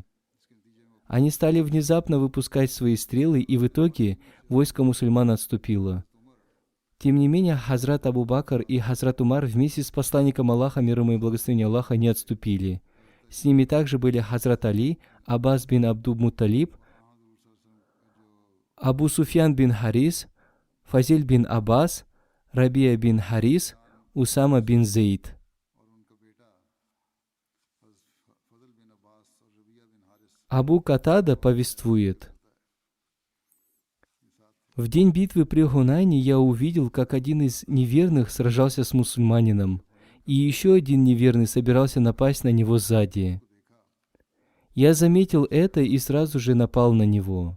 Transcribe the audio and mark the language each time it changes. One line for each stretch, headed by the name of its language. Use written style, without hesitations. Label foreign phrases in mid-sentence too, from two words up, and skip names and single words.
Russian: Они стали внезапно выпускать свои стрелы, и в итоге войско мусульман отступило. Тем не менее, Хазрат Абу Бакр и Хазрат Умар вместе с посланником Аллаха, мир ему и благословение Аллаха, не отступили. С ними также были Хазрат Али, Аббас бин Абдул-Мутталиб, Абу Суфьян бин Харис, Фазиль бин Аббас, Рабия бин Харис, Усама бин Зейд. Абу Катада повествует: в день битвы при Хунайне я увидел, как один из неверных сражался с мусульманином, и еще один неверный собирался напасть на него сзади. Я заметил это и сразу же напал на него.